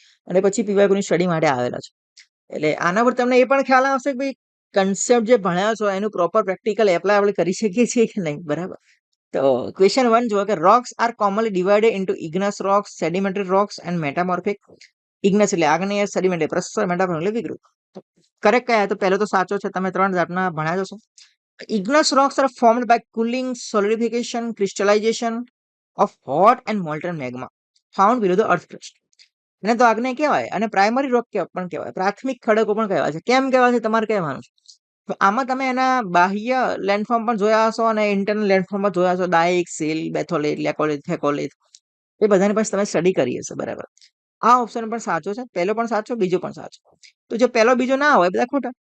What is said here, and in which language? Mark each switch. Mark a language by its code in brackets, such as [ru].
[gu] અને પછી પીવાયક્યુની સ્ટડી માટે આવેલા છે, એટલે આના પર તમને એ પણ ખ્યાલ આવશે કે ભાઈ કન્સેપ્ટ જે ભણ્યા છો એનું પ્રોપર પ્રેક્ટિકલ એપ્લાય આપણે કરી શકીએ છીએ કે નહીં, બરાબર. તો ક્વેશ્ચન 1 જુઓ કે [en] Rocks are commonly divided into igneous rocks, sedimentary rocks and metamorphic. [gu] ઇગ્નસ એટલે આગ્નેય, સેડિમેન્ટરી પ્રસ્તર, મેટામોર્ફિક એટલે વિકૃત. કરેક્ટ કયા? તો પહેલો તો સાચો છે, તમે 3 જાતના ભણ્યા જશો. [en] Igneous rocks are formed by cooling, solidification, crystallization of hot and molten magma found below the earth crust. [gu] એને તો આગ્નેય કહેવાય અને પ્રાઇમરી રોક પણ કહેવાય, પ્રાથમિક ખડકો પણ કહેવાય છે. કેમ કહેવાય છે તમારે કહેવાનું છે. તો આમાં તમે એના બાહ્ય લેન્ડફોર્મ પણ જોયા હશો અને ઇન્ટરનલ લેન્ડફોર્મ પણ જોયા હશો, ડાયક, સિલ, બેથોલિટ, લેકોલિટ, થેકોલિટ, એ બધાની પાસે તમે સ્ટડી કરી હશે, બરાબર. આ ઓપ્શન પણ સાચો છે, પહેલો પણ સાચો, બીજો પણ સાચો. તો જો પહેલો બીજો ના હોય બધા ખોટા.